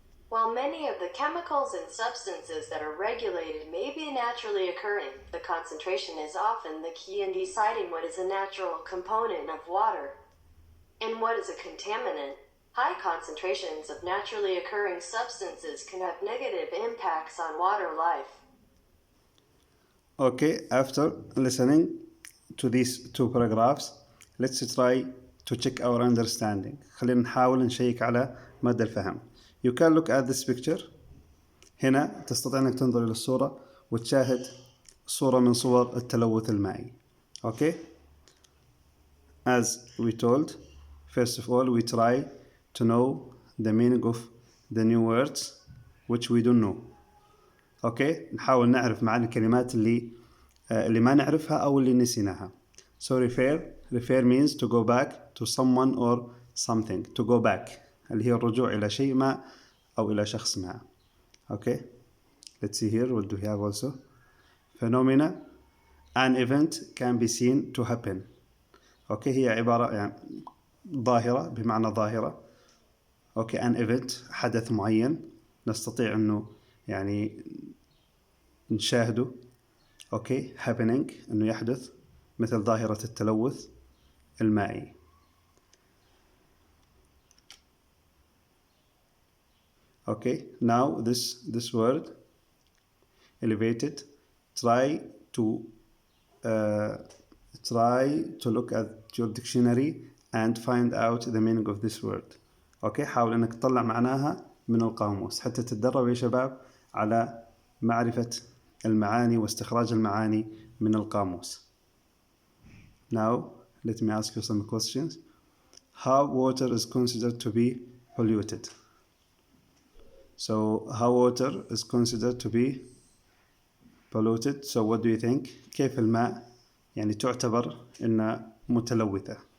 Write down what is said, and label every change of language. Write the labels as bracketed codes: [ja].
[en] While many of the chemicals and substances that are regulated may be naturally occurring, the concentration is often the key in deciding what is a natural component of water and what is a contaminant. High concentrations of naturally occurring substances can have negative impacts on water life. Okay, after listening to these two paragraphs, let's try to check our understanding. [ar] خلينا نحاول نشيك على مدى الفهم. [en] You can look at this picture. [ar] هنا تستطيع أنك تنظر إلى الصورة وتشاهد صورة من صور التلوث المائي. [en] Okay? As we told, first of all, we try to know the meaning of the new words which we don't know. [ar] اوكي نحاول نعرف معاني الكلمات اللي ما نعرفها او اللي نسيناها. [en] So refer means to go back to someone or something. To go back [ar] اللي هي الرجوع الى شيء ما او الى شخص ما. [en] Okay, let's see here what do we have also. Phenomena an event can be seen to happen. [ar] اوكي هي عبارة يعني ظاهرة بمعنى ظاهرة. اوكي [en] an event [ar] حدث معين نستطيع انه يعني نشاهده. اوكي [en] happening [ar] انه يحدث مثل ظاهرة التلوث المائي. [en] Okay, now this word elevated, try to uh, look at your dictionary and find out the meaning of this word. [ar] اوكي حاول انك تطلع معناها من القاموس حتى تتدربوا يا شباب على معرفة المعاني واستخراج المعاني من القاموس. [en] Now let me ask you some questions. How water is considered to be polluted? So how water is considered to be polluted. So what do you think? [ar] كيف الماء يعني تعتبر إنها متلوثة?